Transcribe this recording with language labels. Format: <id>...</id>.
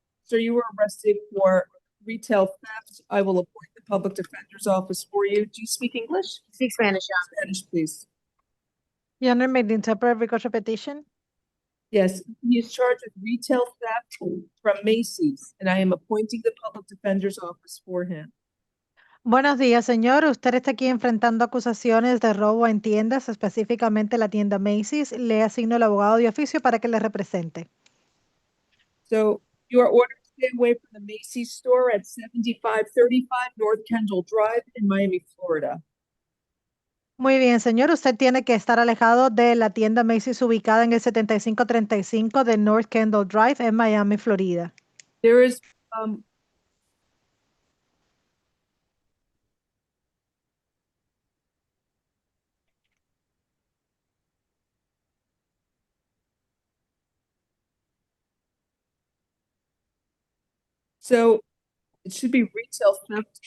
<en>Sir, you were arrested for retail theft. I will appoint the public defender's office for you. Do you speak English? Speak Spanish, Your Honor. Spanish, please. Your Honor, may the interpreter request repetition? Yes, he is charged with retail theft from Macy's, and I am appointing the public defender's office for him.</en> <es>Buenos días, señor. Usted está aquí enfrentando acusaciones de robo en tiendas, específicamente la tienda Macy's. Le asigno el abogado de oficio para que le represente.</es> <en>So you are ordered to stay away from the Macy's store at 7535 North Kendall Drive in Miami, Florida.</en> <es>Muy bien, señor. Usted tiene que estar alejado de la tienda Macy's ubicada en el 7535 de North Kendall Drive en Miami, Florida.</es> <en>There is so it should be retail theft.</en>